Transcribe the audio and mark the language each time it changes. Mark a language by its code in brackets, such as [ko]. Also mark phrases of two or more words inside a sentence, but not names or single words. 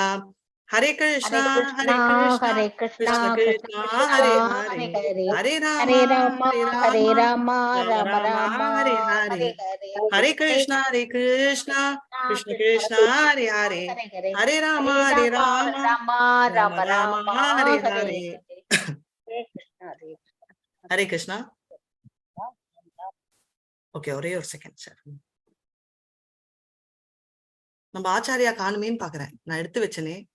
[sa] Hare Krishna Hare Krishna Krishna Krishna Hare Hare Hare Rama Hare Rama Rama Rama Hare Hare. Hare Krishna Krishna Krishna Hare Hare Hare Rama Rama Rama Hare Hare. Hare Krishna. [ta] Okay, ஒரே ஒரு செகண்ட் சார். நம்ம ஆச்சாரியா காணுமேன்னு பாக்குறேன். நான் எடுத்து வச்சனே